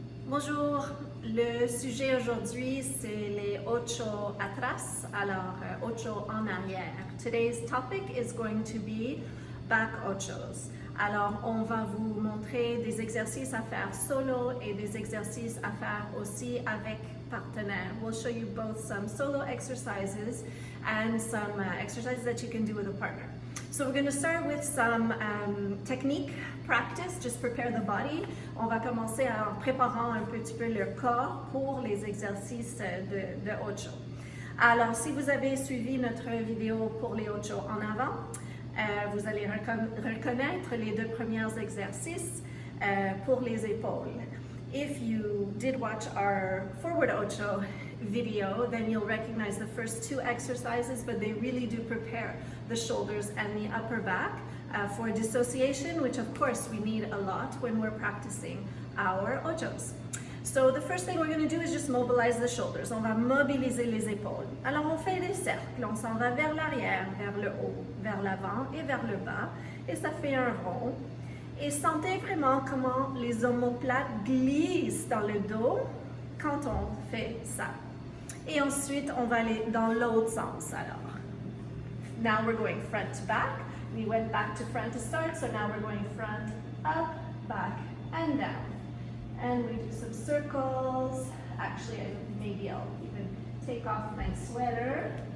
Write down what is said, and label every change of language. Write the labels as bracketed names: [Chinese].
[French] Bonjour, le sujet aujourd'hui c'est les ocho atrás, alors ocho en arrière. [English] Today's topic is going to be back ochos. [French] Alors on va vous montrer des exercices à faire solo et des exercices à faire aussi avec partenaire. [English] We'll show you both some solo exercises and some exercises that you can do with a partner. So we're going to start with some technique practice, just prepare the body. [French] On va commencer en préparant un petit peu le corps pour les exercices de ocho. Alors, si vous avez suivi notre vidéo pour les ocho en avant, vous allez reconnaître les deux premiers exercices pour les épaules. [English] If you did watch our forward ocho video, then you'll recognize the first two exercises, but they really do prepare the shoulders and the upper back for dissociation, which of course we need a lot when we're practicing our ochos. So the first thing we're going to do is just mobilize the shoulders. [French] On va mobiliser les épaules. Alors on fait des cercles, on s'en va vers l'arrière, vers le haut, vers l'avant et vers le bas, et ça fait un rond. Et sentez vraiment comment les omoplates glissent dans le dos quand on fait ça. Et ensuite, on va aller dans l'autre sens alors. [English] Now we're going front to back. We went back to front to start, so now we're going front, up, back, and down. And we do some circles. Actually, maybe I'll even take off my sweater.